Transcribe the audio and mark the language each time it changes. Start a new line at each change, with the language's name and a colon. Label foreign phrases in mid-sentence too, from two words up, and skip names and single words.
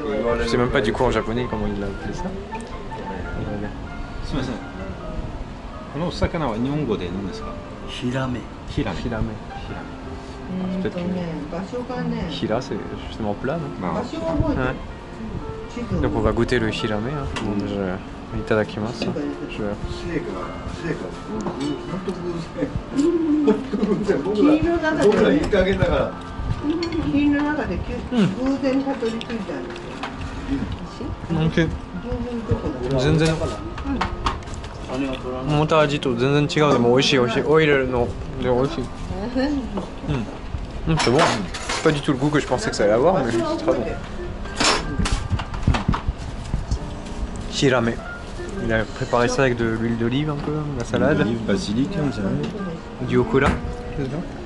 French: Je sais même pas du coup en japonais comment ils l'appellent ça. Hirame. Peut-être que Hira c'est justement plat, non? Ouais. Donc on va goûter le hirame. Itadakimasu. Ok.
Japanese: 全然思った味と全然違うでも美味しい美味しいオイルので美味しい
French: c'est bon, c'est pas du tout le goût que je pensais que ça allait avoir mais c'est très bon. Hirame. Il a préparé ça avec de l'huile d'olive un peu, la salade. L'huile, basilic, on dirait. Du okura. C'est ça.